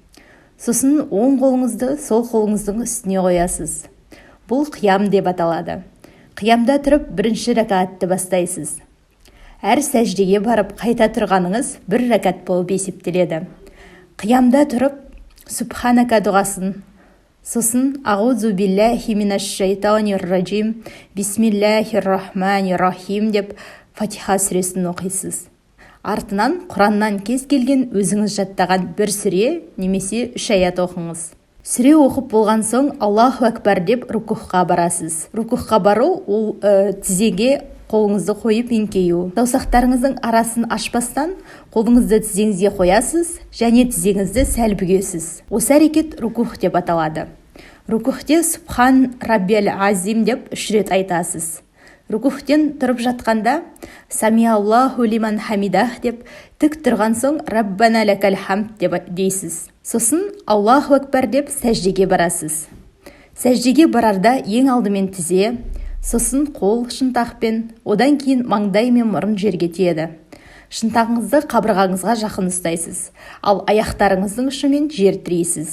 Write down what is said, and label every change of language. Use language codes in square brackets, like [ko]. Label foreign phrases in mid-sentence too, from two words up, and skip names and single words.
[kk] Сосын оң қолыңызды сол қолыңыздың үстіне қоясыз. Бұл қиям деп аталады. Қиямда тұрып бірінші рәкатты бастайсыз. Әр сәждеге барып қайта тұрғаныңыз 1 рәкат болып есептеледі. Қиямда тұрып Субханака дұғасын, сосын [ar] أعوذ بالله من الشيطان الرجيم بسم الله الرحمن الرحيم [kk] деп Фатиха сүресін оқисыз. Артынан Құраннан кез келген өзіңіз жаттаған бір сүре немесе 3 аят оқыңыз. Сүре оқып болған соң [ar] الله أكبر [kk] деп рукухқа барасыз. Рукухқа бару ол тізеге қолыңызды қойып еңкею. Саусақтарыңыздың арасын ашпастан қолыңызды тізеңізге қоясыз және тізеңізді сәл бүгесіз. Осы әрекет рукух деп аталады. Рукухте [ar] سبحان ربي العظيم [kk] деп 3 рет айтасыз. Рукухтен тұрып жатқанда [ar] سمع الله لمن حمده [kk] деп тік тұрған соң [ar] ربنا لك الحمد [kk] деп дейсіз. Сосын [ar] الله أكبر [kk] деп сәждеге барасыз. Сәждеге барарда ең алдымен тізе, сосын қол шынтақпен, одан кейін маңдай мен мұрын жерге тиеді. Шынтағыңызды қабырғаңызға жақын ұстайсыз, ал аяқтарыңыздың ұшымен жер тірейсіз.